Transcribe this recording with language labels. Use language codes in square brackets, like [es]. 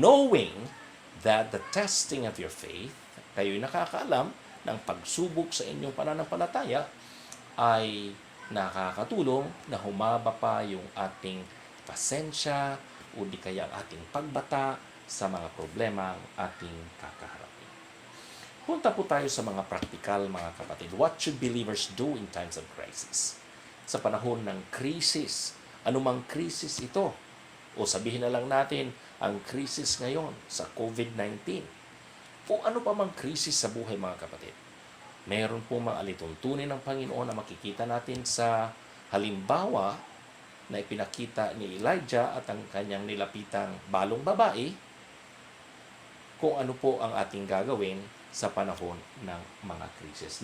[en] Knowing that the testing of your faith, [tl] kayo'y nakakaalam ng pagsubok sa inyong pananampalataya, ay nakakatulong na humaba pa yung ating pasensya o di kaya ang ating pagbata sa mga problema ang ating kakaharapin. Punta po tayo sa mga praktikal, mga kapatid. [en] What should believers do in times of crisis? [tl] Sa panahon ng krisis, anumang krisis ito, o sabihin na lang natin, ang krisis ngayon sa COVID-19, o ano pa mang krisis sa buhay, mga kapatid. Meron po mga alituntunin ng Panginoon na makikita natin sa halimbawa na ipinakita ni Elijah at ang kanyang nilapitang balong babae, kung ano po ang ating gagawin sa panahon ng mga krisis.